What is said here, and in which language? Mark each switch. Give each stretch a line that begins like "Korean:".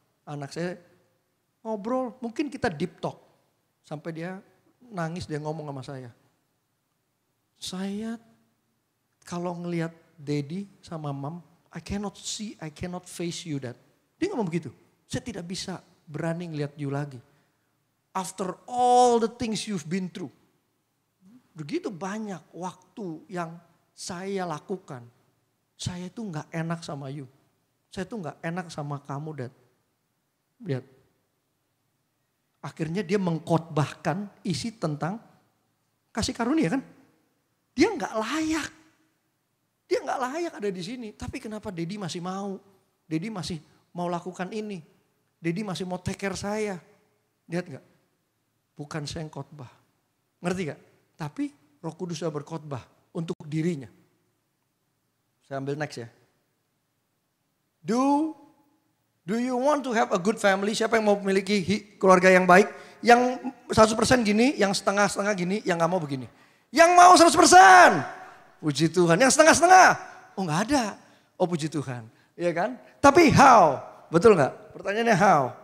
Indonesian: Anak saya ngobrol, mungkin kita deep talk. Sampai dia nangis, dia ngomong sama saya. Saya kalau ngelihat Daddy sama Mom,
English: I cannot face you, Dad.
Indonesian: Dia ngomong begitu. Saya tidak bisa berani ngelihat you lagi.
English: After all the things you've been through.
Indonesian: Begitu banyak waktu yang saya lakukan. Saya itu gak enak sama you. Saya itu gak enak sama kamu, Dad. Lihat. Akhirnya dia mengkhotbahkan isi tentang kasih karunia kan. Dia gak layak. Dia gak layak ada di sini. Tapi kenapa Daddy masih mau? Daddy masih mau lakukan ini. Daddy masih mau
English: take care
Indonesian: saya. Lihat gak? Bukan saya yang khotbah. Ngerti gak? Tapi Roh Kudus sudah berkhotbah untuk dirinya. Saya ambil next ya.
English: Do you want to have a good family?
Indonesian: Siapa yang mau memiliki keluarga yang baik? Yang 100% gini, yang setengah-setengah gini, yang gak mau begini. Yang mau 100%. Puji Tuhan. Yang setengah-setengah. Oh gak ada. Oh puji Tuhan. Iya kan? Tapi how? Betul gak? Pertanyaannya how?